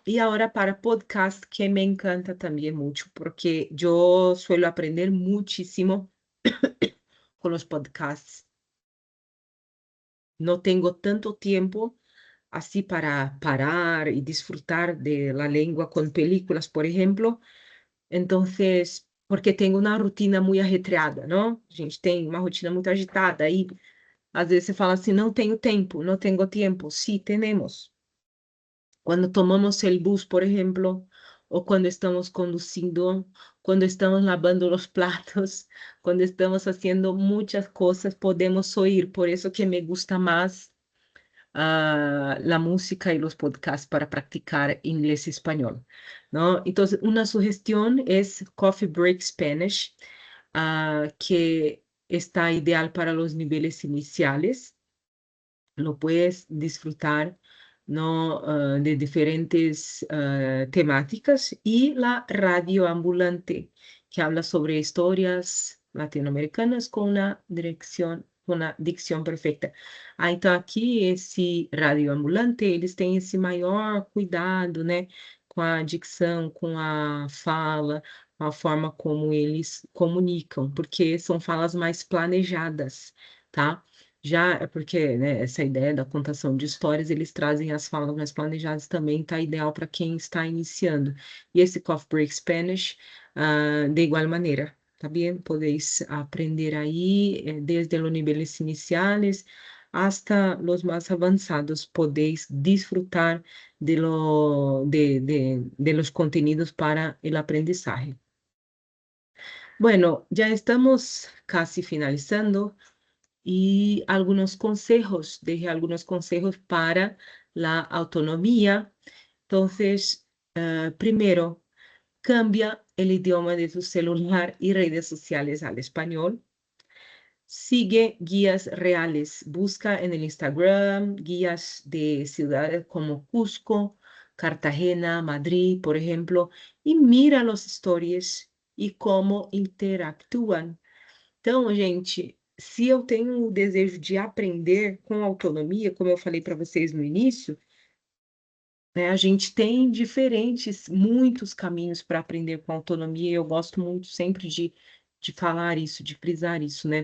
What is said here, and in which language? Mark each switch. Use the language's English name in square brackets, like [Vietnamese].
[Spanish] Y ahora para podcast, que me encanta también mucho, porque yo suelo aprender muchísimo con los podcasts. No tengo tanto tiempo así para parar y disfrutar de la lengua con películas, por ejemplo. Entonces, porque tengo una rutina muy ajetreada, ¿no? [Portuguese] A gente tem uma rotina muito agitada, aí às vezes você fala assim, não tenho tempo, não tenho tempo. [Spanish] Sí, tenemos. Cuando tomamos el bus, por ejemplo, o cuando estamos conduciendo, cuando estamos lavando los platos, cuando estamos haciendo muchas cosas, podemos oír. Por eso que me gusta más la música y los podcasts para practicar inglés y español, ¿no? Entonces, una sugestión es Coffee Break Spanish, que está ideal para los niveles iniciales. Lo puedes disfrutar, ¿no? De diferentes temáticas, y la radio ambulante, que habla sobre historias latino-americanas con una dicción perfecta. [Portuguese] Então, aqui, esse rádio ambulante, eles têm esse maior cuidado, né, com a dicção, com a fala, com a forma como eles comunicam, porque são falas mais planejadas, tá? Já é porque, né, essa ideia da contação de histórias, eles trazem as falas mais planejadas também, tá ideal para quem está iniciando. E esse Coffee Break Spanish, de igual maneira, tá bem? [Spanish] Podéis aprender aí, desde los niveles iniciales hasta los más avanzados, podéis disfrutar de los contenidos para el aprendizaje. Bueno, ya estamos casi finalizando. Y dejé algunos consejos para la autonomía. Entonces, primero, cambia el idioma de tu celular y redes sociales al español. Sigue guías reales. Busca en el Instagram guías de ciudades como Cusco, Cartagena, Madrid, por ejemplo, y mira los stories y cómo interactúan. [Portuguese] Então, gente, se eu tenho o desejo de aprender com autonomia, como eu falei para vocês no início, né, a gente tem muitos caminhos para aprender com autonomia, e eu gosto muito sempre de falar isso, de frisar isso, né?